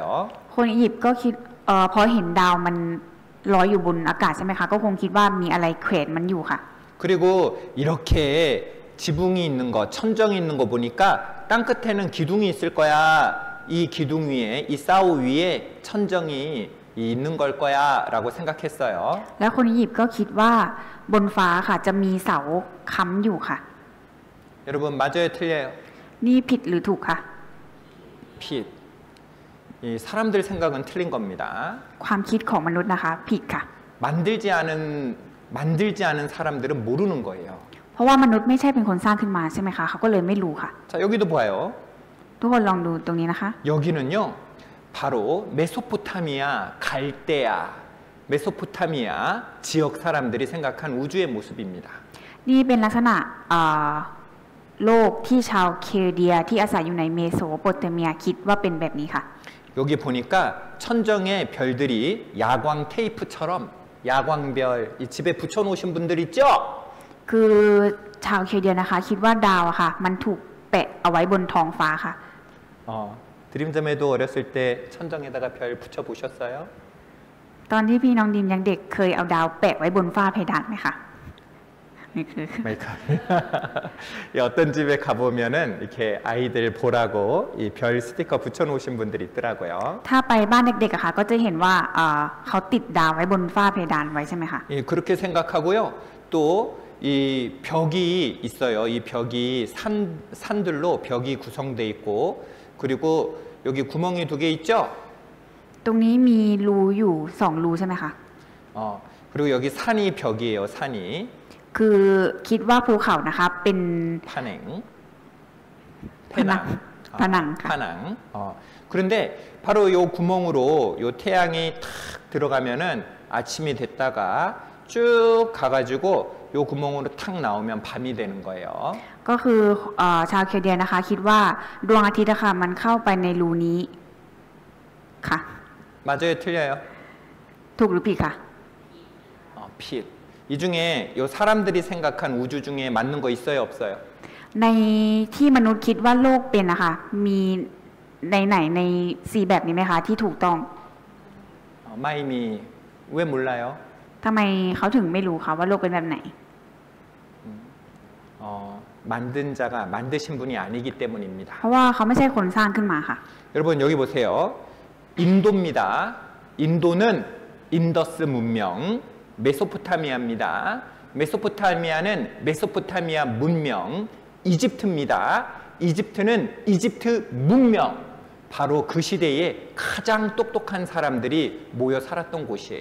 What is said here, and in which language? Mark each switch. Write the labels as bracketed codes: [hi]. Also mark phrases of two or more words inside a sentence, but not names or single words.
[th] คนอียิปต์ก็คิดพอเห็นดาวมันลอยอยู่บนอากาศใช่ไหมคะก็คงคิดว่ามีอะไรแขวนมันอยู่ค่ะ [ko] 그리고 이렇게 지붕이 있는 거, 천정이 있는 거 보니까 땅 끝에는 기둥이 있을 거야. 이 기둥 위에, 이 사우 위에 천정이 있는 걸 거야 라고 생각했어요. [th] แล้วคนอียิปต์ก็คิดว่าบนฟ้าค่ะจะมีเสาค้ำอยู่ค่ะ [ko] 여러분 맞아요? 틀려요? [th] นี่ผิดหรือถูกคะ [ko] 핏. 이 사람들 생각은 틀린 겁니다. [th] ความคิดของมนุษย์นะคะผิดค่ะ [ko] 만들지 않은 사람들은 모르는 거예요. [th] เพราะว่ามนุษย์ไม่ใช่เป็นคนสร้างขึ้นมาใช่ไหมคะเขาก็เลยไม่รู้ค่ะ [ko] 자, 여기도 봐요. [th] ทุกคนลองดูตรงนี้นะคะ [ko] 여기는요. 바로 메소포타미아, 갈대아, 메소포타미아 지역 사람들이 생각한 우주의 모습입니다. [th] นี่เป็นลักษณะโลกที่ชาวเคลเดียที่อาศัยอยู่ในเมโสโปเตเมียคิดว่าเป็นแบบนี้ค่ะ [ko] 여기 보니까 천정에 별들이 야광 테이프처럼 야광별 이 집에 붙여놓으신 분들 있죠? [th] คือชาวเคลเดียนะคะคิดว่าดาวอะค่ะมันถูกแปะเอาไว้บนท้องฟ้าค่ะ [ko] 드림점에도 어렸을 때 천정에다가 별 붙여보셨어요? [th] ตอนที่พี่น้องดิมยังเด็กเคยเอาดาวแปะไว้บนฝ้าเพดานไหมคะนี่คือ [ko] 마이크. 어떤 집에 가보면은 이렇게 아이들 보라고 이 별 스티커 붙여놓으신 분들이 있더라고요. [th] ถ้าไปบ้านเด็กๆอะค่ะก็จะเห็นว่าเขาติดดาวไว้บนฝ้าเพดานไว้ใช่ไหมคะ [ko] 예, 그렇게 생각하고요. 또 이 벽이 있어요. 이 벽이 산들로 벽이 구성돼 있고 그리고 여기 구멍이 2개 있죠? [th] ตรงนี้มีรูอยู่2รูใช่ไหมคะ [ko] 그리고 여기 산이 벽이에요. 산이 [th] คือคิดว่าภูเขานะคะเป็น [ko] 파냉, 파낭. 파낭. 파낭. 그런데 바로 요 구멍으로 요 태양이 탁 들어가면은 아침이 됐다가 쭉 가가지고 요 구멍으로 탁 나오면 밤이 되는 거예요. [th] ก็คือชาวเคลเดียนะคะคิดว่าดวงอาทิตย์นะคะมันเข้าไปในรูนี้ค่ะ [ko] 맞아요, 틀려요? [th] ถูกหรือผิดคะ [ko] 빛. 이 중에 요 사람들이 생각한 우주 중에 맞는 거 있어요, 없어요? [th] ในที่มนุษย์คิดว่าโลกเป็นนะคะมีในสี่แบบนี้ไหมคะที่ถูกต้อง [ko] 마이미 왜 몰라요? [th] ทำไมเขาถึงไม่รู้คะว่าโลกเป็นแบบไหน [ko] 만든 자가 만드신 분이 아니기 때문입니다. [th] เพราะว่าเขาไม่ใช่คนสร้างขึ้นมาค่ะ [ko] 여러분 여기 보세요. 인도입니다. 인도는 인더스 문명, 메소포타미아입니다. 메소포타미아는 메소포타미아 문명, 이집트입니다. 이집트는 이집트 문명. 바로 그 시대에 가장 똑똑한 사람들이 모여 살았던 곳이에요.